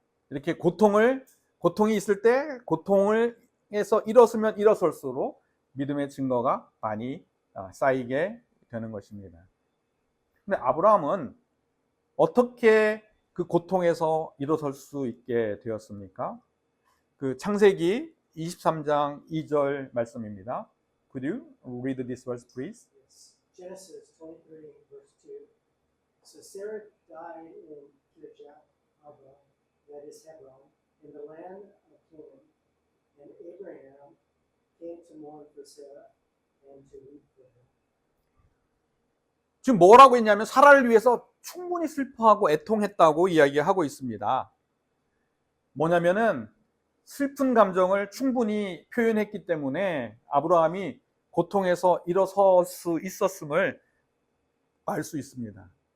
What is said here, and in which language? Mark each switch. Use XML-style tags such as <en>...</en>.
<ko>이렇게 고통이 있을 때 고통에서 일어서면 일어설수록 믿음의 증거가 많이 쌓이게 되는 것입니다. 근데 아브라함은 어떻게 그 고통에서 일어설 수 있게 되었습니까? 그 창세기 23장 2절 말씀입니다.</ko> <en>Could you read this verse, please? Yes. Genesis 23, verse 2. So Sarah died in Kirjath Arba, that is Hebron, in the land of Canaan. And Abraham came to mourn for Sarah and to weep for her.</en> <ko>지금 뭐라고 했냐면 사라를 위해서 충분히 슬퍼하고 애통했다고 이야기하고 있습니다. 뭐냐면은 슬픈 감정을 충분히 표현했기 때문에 아브라함이 고통에서 일어설 수 있었음을 알 수 있습니다.</ko>